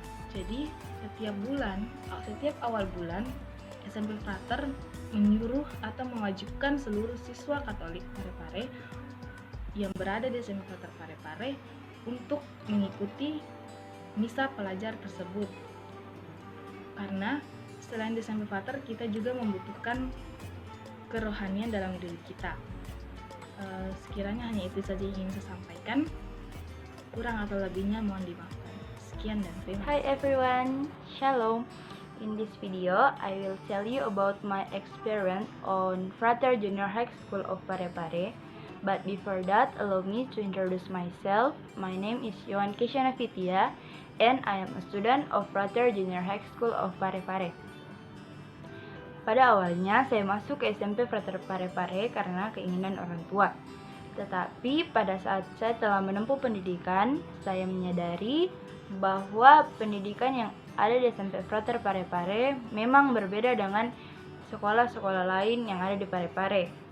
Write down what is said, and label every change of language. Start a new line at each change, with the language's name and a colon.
Indonesian: Jadi setiap awal bulan SMP Frater menyuruh atau mewajibkan seluruh siswa Katolik Parepare yang berada di SMP Frater Parepare untuk mengikuti misa pelajar tersebut. Karena selain di SMP Frater, kita juga membutuhkan kerohanian dalam diri kita. Sekiranya hanya itu saja yang ingin saya sampaikan. Kurang atau lebihnya mohon dimaafkan. Sekian dan terima kasih.
English: Hi everyone, Shalom. In this video, I will tell you about my experience on Frater Junior High School of Parepare. But before that, allow me to introduce myself. My name is Yohan Keshana Fitya, and I am a student of Frater Junior High School of Parepare.
Indonesian: Pada awalnya, saya masuk ke SMP Frater Parepare karena keinginan orang tua. Tetapi pada saat saya telah menempuh pendidikan, saya menyadari bahwa pendidikan yang ada di SMP Frater Parepare memang berbeda dengan sekolah-sekolah lain yang ada di Parepare.